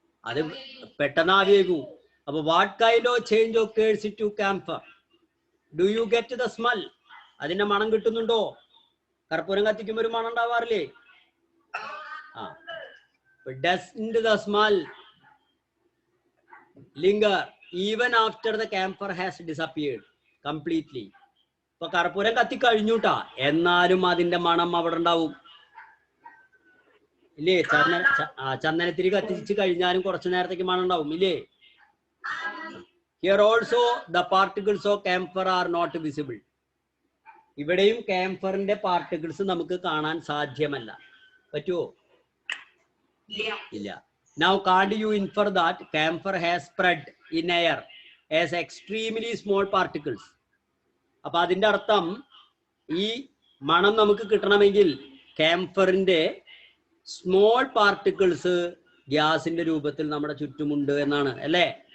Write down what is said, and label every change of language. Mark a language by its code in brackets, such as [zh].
[ml] അത് പെട്ടെന്ന് ആവിയേക്കും. അപ്പൊ [en] What kind of change occurs to camphor? Do you get the smell? [ml] അതിന്റെ മണം കിട്ടുന്നുണ്ടോ? കർപ്പൂരം കത്തിക്കുമ്പോൾ ഒരു മണം ഉണ്ടാവാറില്ലേ? [en] Doesn't the smell linger even after the camphor has disappeared completely? [ml] ഇപ്പൊ കർപ്പൂരം കത്തി കഴിഞ്ഞൂട്ടാ, എന്നാലും അതിന്റെ മണം അവിടെ ഉണ്ടാവും ഇല്ലേ? ചന്ദനത്തിരി കത്തിച്ച് കഴിഞ്ഞാലും കുറച്ചു നേരത്തേക്ക് മണം ഉണ്ടാവും ഇല്ലേ? [en] Here also the particles of camphor are not visible. [ml] ഇവിടെയും കാംഫറിന്റെ പാർട്ടിക്കിൾസ് നമുക്ക് കാണാൻ സാധ്യമല്ല. പറ്റുമോ? ഇല്ല. [en] Now can't you infer that camphor has spread in air as extremely small particles? [ml] അപ്പൊ അതിന്റെ അർത്ഥം ഈ മണം നമുക്ക് കിട്ടണമെങ്കിൽ കാംഫറിന്റെ സ്മോൾ പാർട്ടിക്കിൾസ് ഗ്യാസിന്റെ രൂപത്തിൽ നമ്മുടെ ചുറ്റുമുണ്ട് എന്നാണ്, അല്ലേ?